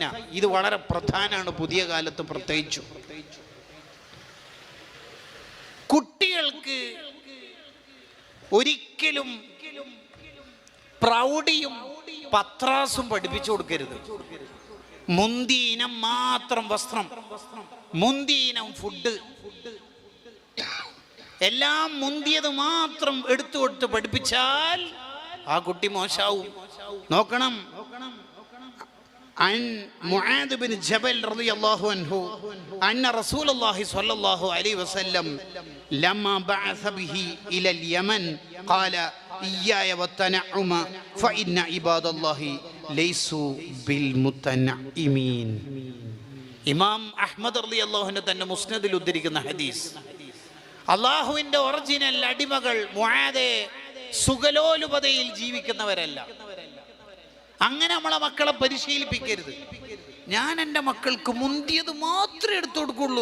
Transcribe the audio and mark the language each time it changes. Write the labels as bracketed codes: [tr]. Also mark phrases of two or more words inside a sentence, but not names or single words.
[ml] ഇത് വളരെ പ്രധാനമാണ് പുതിയ കാലത്ത് പ്രത്യേകിച്ചു. കുട്ടികൾക്ക് ഒരിക്കലും പ്രൗഢിയും പത്രാസും പഠിപ്പിച്ചു കൊടുക്കരുത്. മുന്തിയ ഇനം മാത്രം വസ്ത്രം, മുന്തിയ ഇനം ഫുഡ്, എല്ലാം മുന്തിയത് മാത്രം എടുത്തു കൊടുത്ത് പഠിപ്പിച്ചാൽ ആ കുട്ടി മോശാവും. നോക്കണം, [ar] عن معاذ بن جبل رضي الله عنه أن رسول الله صلى الله عليه وسلم لما بعث به إلى اليمن قال إياي والتنعم فإن عباد الله ليسوا بالمتنعمين. [ml] ഇമാം അഹ്മദ് [ar] رضي الله عنه [ml] തന്റെ മുസ്നദിൽ ഉദ്ധരിക്കുന്ന ഹദീസ്, അള്ളാഹുവിന്റെ ഒറിജിനൽ അടിമകൾ മുആദേ സുഖലോലുപതയിൽ ജീവിക്കുന്നവരല്ല. അങ്ങനെ നമ്മളെ മക്കളെ പരിശീലിപ്പിക്കരുത്. ഞാൻ എൻ്റെ മക്കൾക്ക് മുന്തിയത് മാത്രമേ എടുത്തു കൊടുക്കുള്ളൂ.